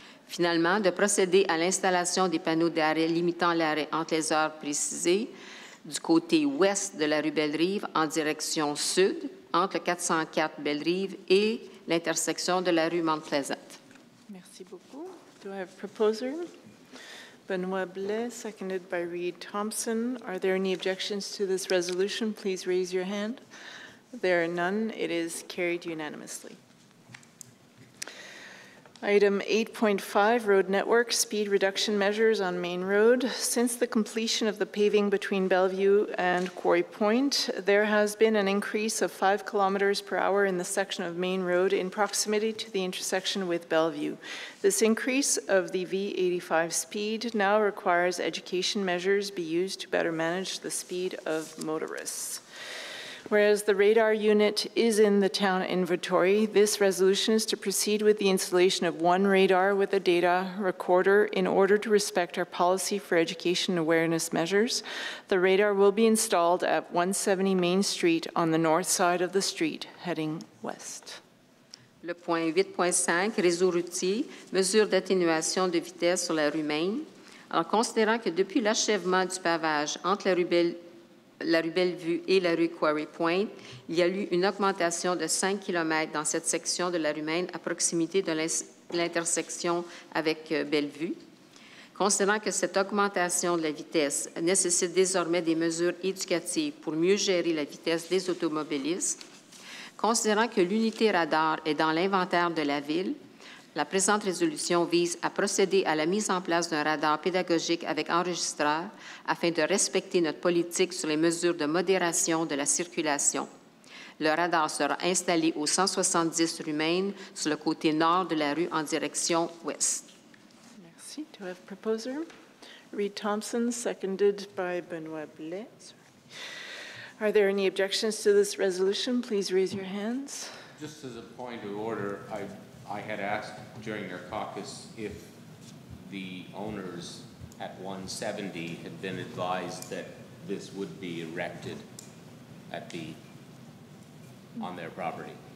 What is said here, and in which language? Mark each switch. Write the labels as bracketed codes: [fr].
[fr] Finalement, de procéder à l'installation des panneaux d'arrêt limitant l'arrêt entre les heures précisées du côté ouest de la rue Bellerive en direction sud, entre le 404 Bellerive et l'intersection de la rue Mount Pleasant. Merci beaucoup. [en] Do I have a proposer? Benoit Blais, seconded by Reed Thompson. Are there any objections to this resolution? Please raise your hand. There are none. It is carried unanimously. Item 8.5, Road Network, Speed Reduction Measures on Main Road. Since the completion of the paving between Bellevue and Quarry Point, there has been an increase of 5 kilometers per hour in the section of Main Road in proximity to the intersection with Bellevue. This increase of the V85 speed now requires education measures be used to better manage the speed of motorists. Whereas the radar unit is in the town inventory, this resolution is to proceed with the installation of one radar with a data recorder in order to respect our policy for education awareness measures. The radar will be installed at 170 Main Street on the north side of the street, heading west. [fr] Le point 8.5, réseau routier, mesure d'atténuation de vitesse sur la rue Maine. En considérant que depuis l'achèvement du pavage entre la rue Bellevue et la rue Quarry Point, il y a eu une augmentation de 5 km dans cette section de la rue Maine à proximité de l'intersection avec Bellevue. Considérant que cette augmentation de la vitesse nécessite désormais des mesures éducatives pour mieux gérer la vitesse des automobilistes, considérant que l'unité radar est dans l'inventaire de la Ville, la présente résolution vise à procéder à la mise en place d'un radar pédagogique avec enregistreur afin de respecter notre politique sur les mesures de modération de la circulation. Le radar sera installé au 170 rue Maine, sur le côté nord de la rue en direction ouest. Merci. [en] Do I have a proposer? Reed Thompson, seconded by Benoit Blais. Are there any objections to this resolution? Please raise your hands. Just as a point of order, I had asked during their caucus if the owners at 170 had been advised that this would be erected at on their property.